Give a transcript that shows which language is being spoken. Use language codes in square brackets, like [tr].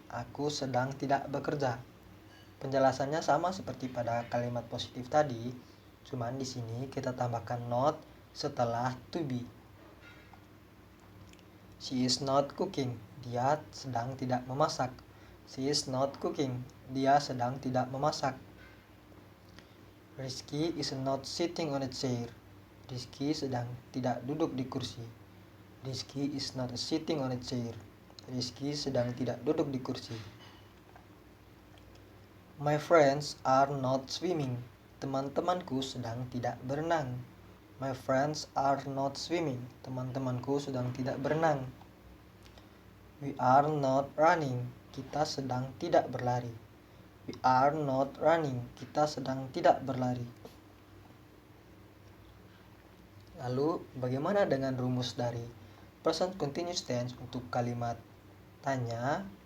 [id] Aku sedang tidak bekerja. Penjelasannya sama seperti pada kalimat positif tadi, cuman di sini kita tambahkan not setelah to be. [en] She is not cooking. [id] Dia sedang tidak memasak. [en] She is not cooking. [id] Dia sedang tidak memasak. [en] Rizky is not sitting on a chair. [id] Rizky sedang tidak duduk di kursi. [en] Rizky is not sitting on a chair. [id] Rizky sedang tidak duduk di kursi. [en] My friends are not swimming. [id] Teman-temanku sedang tidak berenang. [en] My friends are not swimming. [id] Teman-temanku sedang tidak berenang. [en] We are not running. [id] Kita sedang tidak berlari. [en] We are not running. [id] Kita sedang tidak berlari. Lalu, bagaimana dengan rumus dari present continuous tense untuk kalimat tanya?